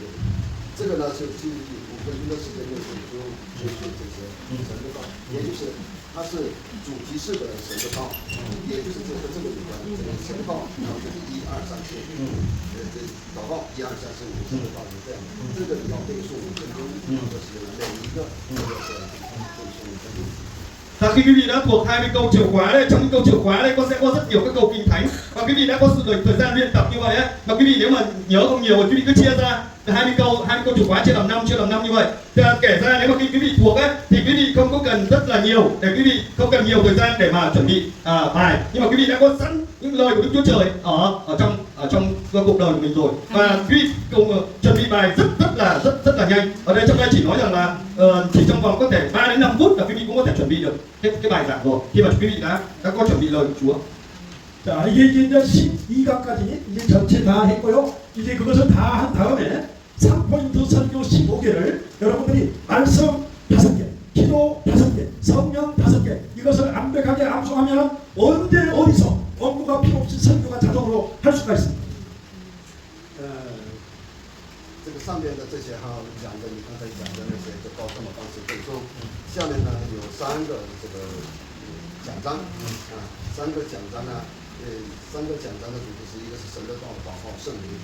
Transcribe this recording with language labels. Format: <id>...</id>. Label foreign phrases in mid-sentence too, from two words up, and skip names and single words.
<zh>这个呢，就5分钟的时间就学这些神的道，也就是它是主题式的神的道，也就是这个有关这个神道，然后就是1、2、3、4，这祷告1、2、3、4、5神的道是这样，这个你要背诵5分钟的时间，每一个都要这样背诵5分钟。</zh> <vi>Và khi quý vị đã thuộc 20 câu chìa khóa đây, trong những câu chìa khóa đây sẽ có rất nhiều các câu kinh thánh, và quý vị đã có thời gian luyện tập như vậy ấy, mà quý vị nếu mà nhớ không nhiều thì quý vị cứ chia ra 20 câu chìa khóa chia làm 5 như vậy. Thì kể ra nếu mà khi quý vị thuộc ấy thì quý vị không có cần rất là nhiều, để quý vị không cần nhiều thời gian để mà chuẩn bị bài, nhưng mà quý vị đã có sẵn những lời của Đức Chúa Trời ở trong cuộc đời của mình rồi, và quý vị cùng chuẩn bị bài rất là nhanh. Ở đây trong đây chỉ nói rằng là chỉ trong vòng có thể 3 đến 5 phút là quý vị cũng có thể chuẩn bị được cái bài giảng rồi, khi mà quý vị đã có chuẩn bị lời của Chúa.</vi> <ko>자 이게 이제 12강까지 이제 전체 다 했고요. 이제 그것을 다 한 다음에 3포인트 설교 15개를 여러분들이 말씀 5개, 기도 5개, 성령 5개 이것을 완벽하게 암송하면 언제 어디서 원고가 필요 없이 설교가 자동으로 할 수가 있습니다.</ko> <zh>这个上面的这些讲的，你刚才讲的那些，就照这么方式背诵。下面呢有3个这个奖章，3个奖章呢，3个奖章的主题是一个是神的道、祷告、圣灵。</zh>